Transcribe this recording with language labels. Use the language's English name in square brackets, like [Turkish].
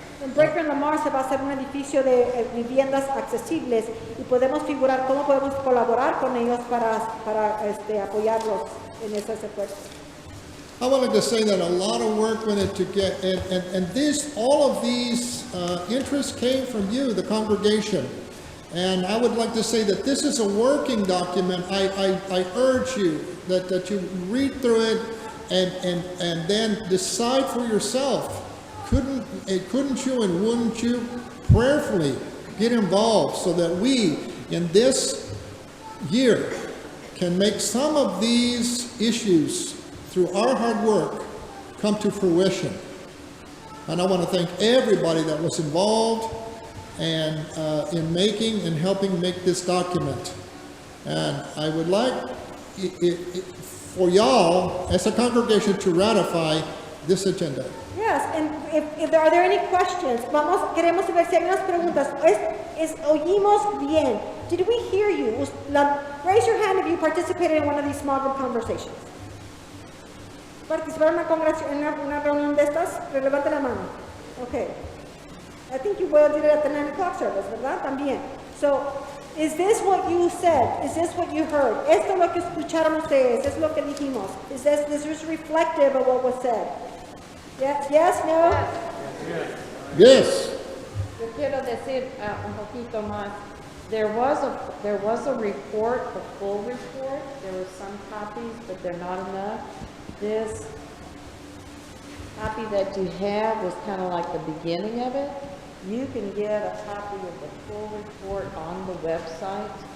[Spanish] En Breaker and Lamar se va a hacer un edificio de viviendas accesibles, y podemos figurar cómo podemos colaborar con ellos para apoyarlos en esos esfuerzos. [English] I wanted to say that a lot of work went into get, and all of these interests came from you, the congregation. And I would like to say that this is a working document. I urge you that you read through it and then decide for yourself. Couldn't you and wouldn't you prayerfully get involved so that we in this year can make some of these issues through our hard work come to fruition. And I want to thank everybody that was involved and in making and helping make this document. And I would like for y'all as a congregation to ratify this agenda. Yes, and if are there any questions? [Spanish] Queremos ver si hay unas preguntas. Oímos bien. [English] Did we hear you? Raise your hand if you participated in one of these small group conversations. [Spanish] ¿Participaron en una reunión de estas? Levante la mano. Okay. [English] I think you did it at the 9 o'clock service, [Spanish] ¿verdad? También. [English] So, is this what you said? Is this what you heard? [Spanish] ¿Esto es lo que escucharon ustedes? ¿Es lo que dijimos? [English] Is this reflective of what was said? Yes? No? Yes. [Spanish] Yo quiero decir un poquito más. [English] There was a report, a full report. There were some copies, but they're not enough. This copy that you have was kind of like the beginning of it. You can get a copy of the full report on the website.